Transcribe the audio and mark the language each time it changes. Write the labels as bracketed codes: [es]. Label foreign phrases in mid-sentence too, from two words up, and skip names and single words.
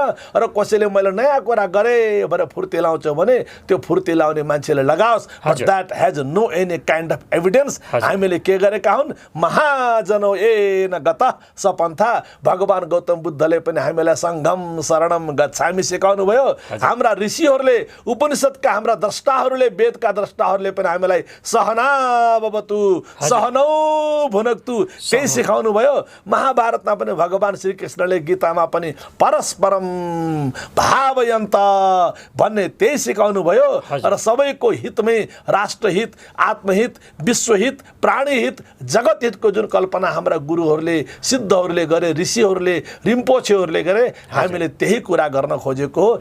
[ne] र कसैले मैले नयाँ कुरा गरेँ भनेर फुर्ती लाउँछ भने त्यो फुर्ती लाउने मान्छेले लगाओस्, [en] but that has no any kind of evidence. [ne] हामीले के गरेका हुन्, [sa] महाजनो ए न गत सपन्था, [ne] भगवान गौतम बुद्धले पनि हामीलाई [pi] सङ्घम शरणम गच्छामि [ne] सिकाउनु भयो। हाम्रा ऋषिहरूले, उपनिषदका हाम्रा द्रष्टाहरूले, वेदका द्रष्टाहरूले पनि हामीलाई [sa] सहना भवतु सहनौ भुनक्तु [ne] त्यही सिकाउनु भयो। महाभारतमा पनि भगवान श्रीकृष्णले गीतामा पनि [sa] परस्परम भावयन्त [ne] भन्ने त्यही सिकाउनु भयो। र सबैको हितमै राष्ट्रहित, आत्महित, विश्वहित, प्राणीहित, जगतहितको जुन कल्पना हाम्रा गुरुहरूले, सिद्धहरूले गरे, ऋषिहरूले, रिम्पोछेहरूले गरे, हामीले त्यही कुरा गर्न खोजेको हो।